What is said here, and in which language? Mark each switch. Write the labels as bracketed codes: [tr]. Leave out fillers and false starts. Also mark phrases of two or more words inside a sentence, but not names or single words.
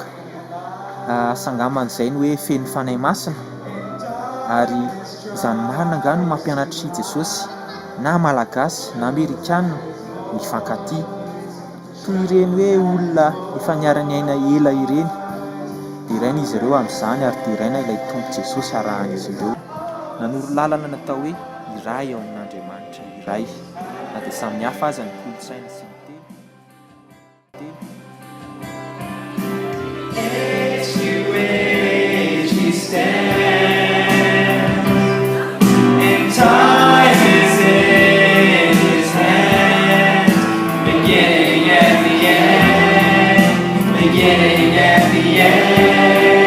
[mg] Sangaman'izay ny hoe feno fanahy masina ary izany marina angano no mampianatry Jesosy na malagasy na Amerikanina mifankatia toy ireny hoe olona efa niara-niaina ela ireny. Diraina izy ireo amin'izany ary diraina ilay tompo Jesosy arahan'izy ireo. Nanoro lalana natao hoe iray ao amin'Andriamanitra iray, na dia samihafa aza ny kolontsaina sy ny teny. [en] Age to age he stands, and time is in his hand, beginning at the end, beginning at the end.